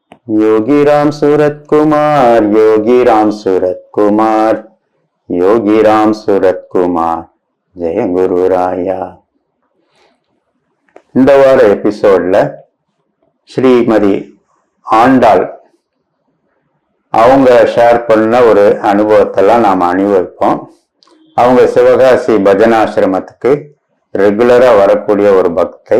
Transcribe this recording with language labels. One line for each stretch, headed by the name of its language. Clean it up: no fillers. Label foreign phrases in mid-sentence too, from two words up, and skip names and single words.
Tamil: योगी राम सूरत कुमार, योगी राम सूरत कुमार, योगी राम सूरत कुमार, ஜெய குரு ராயா. இந்த வார எபிசோட்ல ஸ்ரீமதி ஆண்டாள் அவங்க ஷேர் பண்ண ஒரு அனுபவத்தெல்லாம் நாம் அனுபவிப்போம். அவங்க சிவகாசி பஜனாசிரமத்துக்கு ரெகுலரா வரக்கூடிய ஒரு பக்தை.